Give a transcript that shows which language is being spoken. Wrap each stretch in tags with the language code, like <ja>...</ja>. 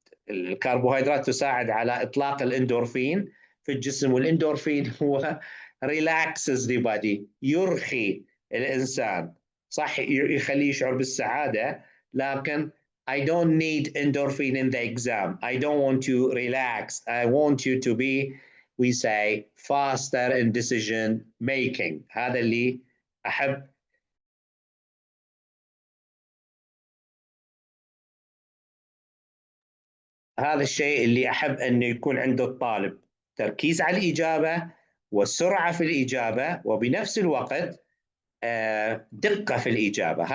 <ar>الكربوهيدرات تساعد على اطلاق الاندورفين في الجسم، والاندورفين هو</ar> <en>relaxes the body،</en> <ar>يرخي الانسان، صح يخليه يشعر بالسعاده، لكن</ar> <en>I don't need endorphin in the exam. I don't want you relaxed. I want you to be, we say, faster in decision making.</en> <ar>هذا اللي أحب هذا الشيء اللي أحب أنه يكون عند الطالب، تركيز على الإجابة وسرعة في الإجابة وبنفس الوقت دقة في الإجابة.</ar>